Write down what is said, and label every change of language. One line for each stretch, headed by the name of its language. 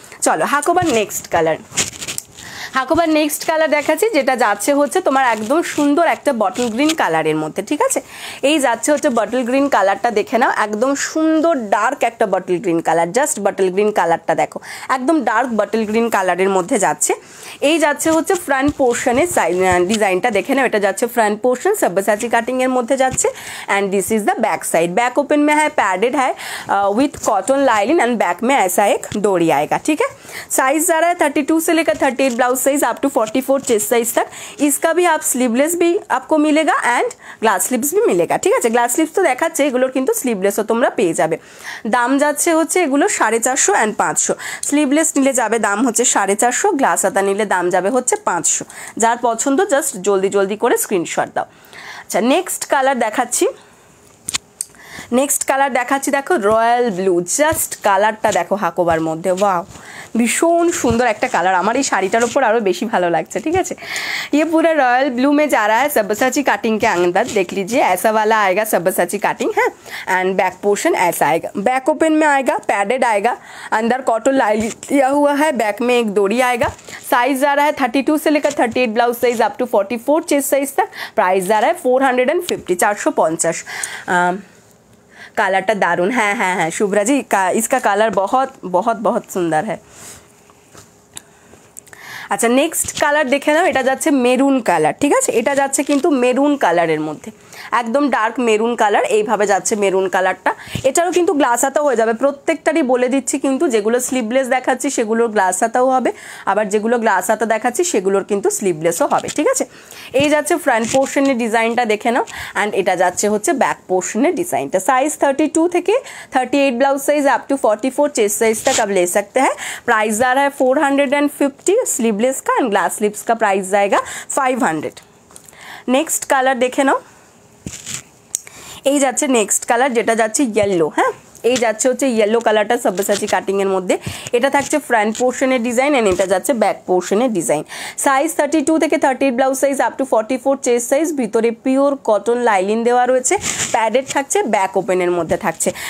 Bangla: চলো হাকোবার next colour, হাকোবার next colour দেখাচ্ছি, যেটা যাচ্ছে হচ্ছে তোমার একদম সুন্দর একটা বটল গ্রিন কালারের মধ্যে, ঠিক আছে? এই যাচ্ছে হচ্ছে বটল গ্রিন কালারটা, দেখে নাও, একদম সুন্দর ডার্ক একটা bottle green colour, just bottle green কালারটা দেখো, একদম ডার্ক বটল গ্রিন কালারের মধ্যে যাচ্ছে। এই যাচ্ছে হচ্ছে ফ্রন্ট পোর্শনের ডিজাইনটা দেখে নাও, এটা যাচ্ছে ফ্রন্ট পোর্শন সব্যসাচী কাটিং এর মধ্যে যাচ্ছে,
Hindi: and this is the back side, back open में है, पैडेड है with cotton lining, and back में ऐसा एक डोरी आएगा, ठीक है? साइज जा रहा है 32 से लेकर 38 blouse size up to 44 chest size तक। इसका भी आप स्लीवलेस भी आपको मिलेगा एंड ग्लास स्लीव्स भी मिलेगा, ठीक है? ग्लास स्लीव्स तो
Bangla: দেখাচ্ছে, এগুলোর কিন্তু স্লিভলেসও তোমরা পেয়ে যাবে। দাম যাচ্ছে হচ্ছে এগুলো 450 এন্ড 500, স্লিভলেস নিলে যাবে দাম হচ্ছে 450, গ্লাস হাতা নিলে দাম যাবে হচ্ছে 500। যার পছন্দ জাস্ট জলদি জলদি করে স্ক্রিনশট দাও। আচ্ছা নেক্সট কালার দেখাচ্ছি, নেক্সট কালার দেখাচ্ছি, দেখো রয়্যাল ব্লু, জাস্ট কালারটা দেখো হাকোবার মধ্যে, ওয়াও ভীষণ সুন্দর একটা কালার, আমার এই শাড়িটার উপর আরও বেশি ভালো লাগছে, ঠিক আছে?
Hindi: ये पूरा रॉयल ब्लू में जा रहा है, सब्यसाची कटिंग के अंदर देख लीजिए, ऐसा वाला आएगा सब्यसाची कटिंग है, एंड बैक पोर्शन ऐसा आएगा, बैक ओपन में आएगा, पैडेड आएगा, अंदर कॉटन लाइन दिया हुआ है, बैक में एक डोरी आएगा। साइज जा रहा है 32 से लेकर 38 blouse size up to 44 chest size तक। प्राइस जा रहा है 450, 450।
Bangla: কালারটা দারুণ, হ্যাঁ হ্যাঁ হ্যাঁ শুভ্রা জি,
Hindi: इसका
Bangla: কালার
Hindi: बहुत बहुत बहुत
Bangla: সুন্দর
Hindi: है।
Bangla: আচ্ছা নেক্সট কালার দেখে নাও, এটা যাচ্ছে মেরুন কালার, ঠিক আছে? এটা যাচ্ছে কিন্তু মেরুন কালারের মধ্যে, একদম ডার্ক মেরুন কালার, এইভাবে যাচ্ছে মেরুন কালারটা। এটারও কিন্তু গ্লাস হাতাও হয়ে যাবে, প্রত্যেকটারই বলে দিচ্ছি, কিন্তু যেগুলো স্লিভলেস দেখাচ্ছি সেগুলোর গ্লাস হাতাও হবে, আবার যেগুলো গ্লাস হাতা দেখাচ্ছি সেগুলোর কিন্তু স্লিভলেসও হবে, ঠিক আছে? এই যাচ্ছে ফ্রন্ট পোর্শনের ডিজাইনটা দেখে নাও, অ্যান্ড এটা যাচ্ছে হচ্ছে ব্যাক পোর্শনের ডিজাইনটা।
Hindi: साइज 32
Bangla: থেকে
Hindi: 38 blouse size up to 44 chest size तक आप ले सकते हैं। प्राइस आ रहा है 450, स्लीवलेस का, एंड ग्लास स्लीव्स का प्राइस जाएगा 500।
Bangla: नेक्स्ट कलर देखे नाओ, এই যাচ্ছে নেক্সট কালার, যেটা যাচ্ছে ইয়েলো, হ্যাঁ এই যাচ্ছে হচ্ছে ইয়েলো কালারটা সব্যসাচী কাটিং এর মধ্যে, এটা থাকছে ফ্রন্ট পোর্শনের ডিজাইন, এন্ড এটা যাচ্ছে ব্যাক পোর্শনের ডিজাইন। সাইজ 32 থেকে 38 blouse size up to 44 chest size, ভিতরে পিওর কটন লাইলিন দেওয়া রয়েছে, প্যাডেড থাকছে, ব্যাক ওপেনের মধ্যে থাকছে।